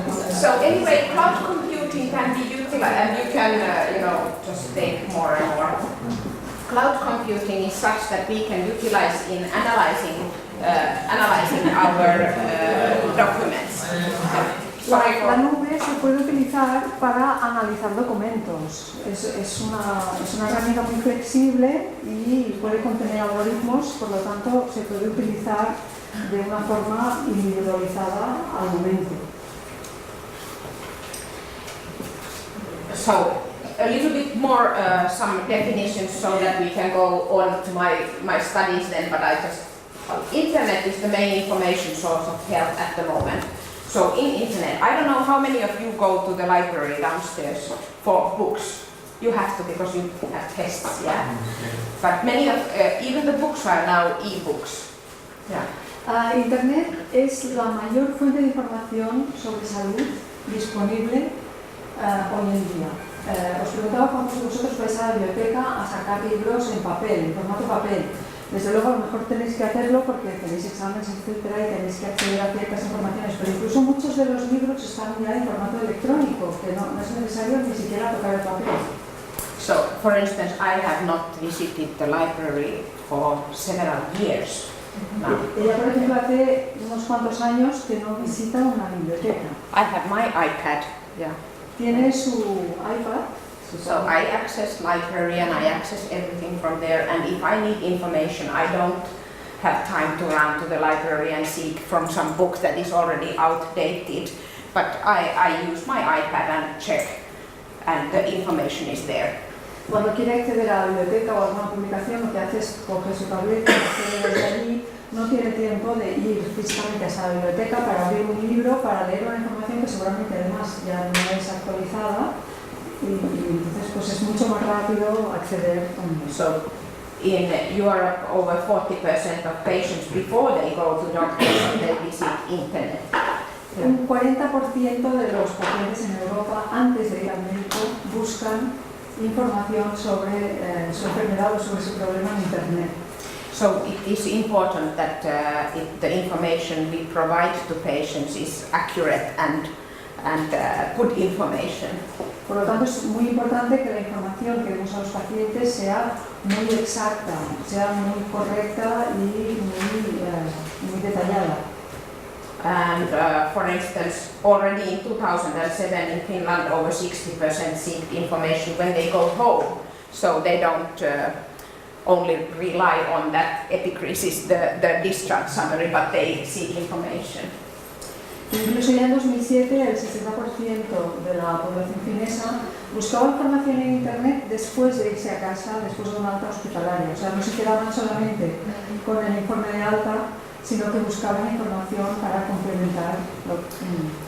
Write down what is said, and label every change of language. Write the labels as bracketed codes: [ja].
[en] So anyway, cloud computing can be utilized, and you can, just take more and more. Cloud computing is such that we can utilize in analyzing our documents. [es] La nube se puede utilizar para analizar documentos. Es una herramienta muy flexible y puede contener algoritmos, por lo tanto se puede utilizar de una forma individualizada al momento. [en] So, a little bit more some definitions so that we can go on to my studies then, but internet is the main information source of health at the moment. So in internet, I don't know how many of you go to the library downstairs for books. You have to because you have tests, yeah? But many of, even the books are now e-books. Yeah. [es] Internet es la mayor fuente de información sobre salud disponible hoy en día. Os preguntaba cuántos de vosotros vais a la biblioteca a sacar libros en papel, en formato papel. Desde luego a lo mejor tenéis que hacerlo porque tenéis exámenes, etcétera, y tenéis que acceder a ciertas informaciones, pero incluso muchos de los libros están ya en formato electrónico, que no es necesario ni siquiera tocar el papel. [en] So, for instance, I have not visited the library for several years. [es] Ella, por ejemplo, hace unos cuantos años que no visita una biblioteca. [en] I have my iPad, yeah. [es] Tiene su iPad. [en] So I access library and I access everything from there, and if I need information, I don't have time to run to the library and seek from some book that is already outdated, but I use my iPad and check, and the information is there. [es] Cuando quiere acceder a la biblioteca o a alguna publicación, lo que hace es coger su tableta, accede desde allí, no tiene tiempo de ir físicamente a la biblioteca para abrir un libro, para leer una información que seguramente además ya no es actualizada, y entonces pues es mucho más rápido acceder a [en] So in Europe, over 40% of patients before they go to doctors, they visit internet. [es] Un 40% de los pacientes en Europa, antes de ir al médico, buscan información sobre su enfermedad o sobre su problema en internet. [en] So it is important that the information we provide to patients is accurate and good information. [es] Por lo tanto, es muy importante que la información que demos a los pacientes sea muy exacta, sea muy correcta y muy detallada. [en] And for instance, already in 2007 in Finland, over 60% seek information when they go home. So they don't only rely on that epicrizis, the discharge summary, but they seek information. [es] Incluso ya en 2007 el 60% de la población finesa buscaba información en internet después de irse a casa, después de una alta hospitalaria. O sea, no se quedaban solamente con el informe de alta, sino que buscaban información para complementar lo que...